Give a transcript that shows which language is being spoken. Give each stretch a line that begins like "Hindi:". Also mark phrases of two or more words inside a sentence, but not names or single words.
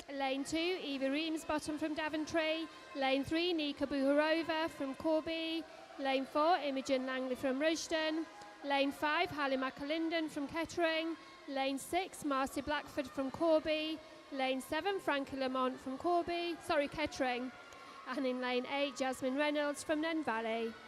English: Lane 2, Eva Reamsbottom from Daventry. Lane 3, Nika Buharova from Corby. Lane 4, Imogen Langley from Rushden. Lane 5, Hallie McAlinden from Kettering. Lane 6, Marcy Blackford from Corby. Lane 7, Frankie Lamont from Kettering. And in lane 8, Jasmine Reynolds from Nen Valley.